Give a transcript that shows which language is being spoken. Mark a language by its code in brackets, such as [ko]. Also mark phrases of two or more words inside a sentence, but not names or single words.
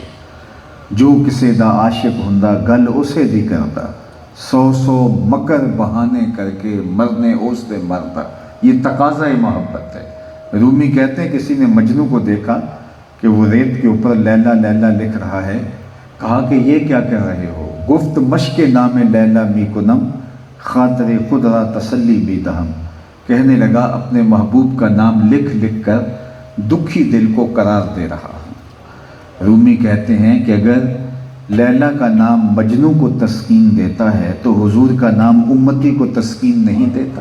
[pa] جو کسے دا عاشق ہندا گل اسے دی کردا، سو مکر بہانے کر کے مرنے اس دے مردا، [ur] یہ تقاضا محبت ہے۔ رومی کہتے ہیں کسی نے مجنو کو دیکھا کہ وہ ریت کے اوپر لیلا لیلا لکھ رہا ہے، کہا کہ یہ کیا کر رہے ہو؟ [fa] گفت مشق نام لیلا می کنم، خاطر خود را تسلی بھی دہم، [ur] کہنے لگا اپنے محبوب کا نام لکھ لکھ کر دکھی دل کو قرار دے رہا ہوں۔ رومی کہتے ہیں کہ اگر لیلا کا نام مجنو کو تسکین دیتا ہے تو حضور کا نام امتی کو تسکین نہیں دیتا۔